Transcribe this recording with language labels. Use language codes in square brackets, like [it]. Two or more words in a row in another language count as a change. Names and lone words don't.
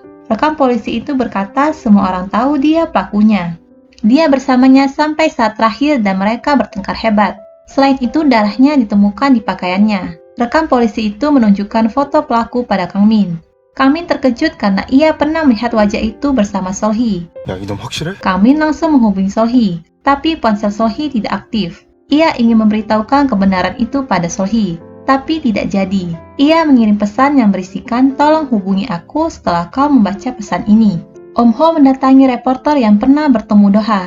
[id] Rekan polisi itu berkata semua orang tahu dia pelakunya. Dia bersamanya sampai saat terakhir dan mereka bertengkar hebat. Selain itu darahnya ditemukan di pakaiannya. Rekan polisi itu menunjukkan foto pelaku pada Kang Min. Kang Min terkejut karena ia pernah melihat wajah itu bersama Sohee. [ko] 야, 이놈 확실해? [id] Kang Min langsung menghubungi Sohee, tapi ponsel Sohee tidak aktif. Ia ingin memberitahukan kebenaran itu pada Sohee, tapi tidak jadi. Ia mengirim pesan yang berisikan tolong hubungi aku setelah kau membaca pesan ini. Om Ho mendatangi reporter yang pernah bertemu Do-ha.